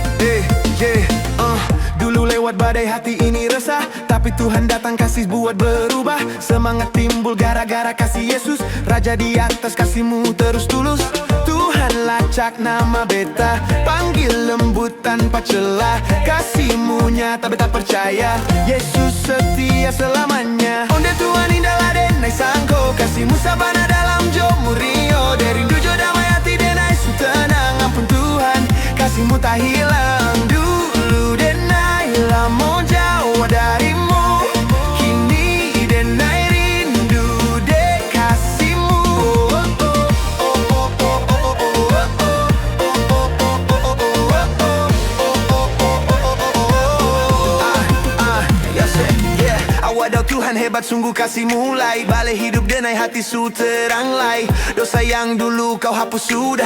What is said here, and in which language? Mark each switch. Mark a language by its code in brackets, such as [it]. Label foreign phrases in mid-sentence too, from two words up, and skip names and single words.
[id] Dulu lewat badai hati ini resah, tapi Tuhan datang kasih buat berubah. Semangat timbul gara-gara kasih Yesus, Raja di atas, kasihmu terus tulus. Tuhan lacak nama beta, panggil lembut tanpa celah. Kasihmu nyata beta percaya, Yesus setia selamanya. [min] Onde Tuhan indah denai sangko, kasihmu sabana dalam jomu rio. Dari dujo damai hati denai su tenang. Ampun Tuhan, kasihmu tak hilang. Dulu denai lamo jauh darimu, kini denai rindu dek kasihmu. [id] Waduh Tuhan hebat sungguh kasih mulai. [min] Balik hidup denai hati su terang lai. Dosa yang dulu kau hapus sudah.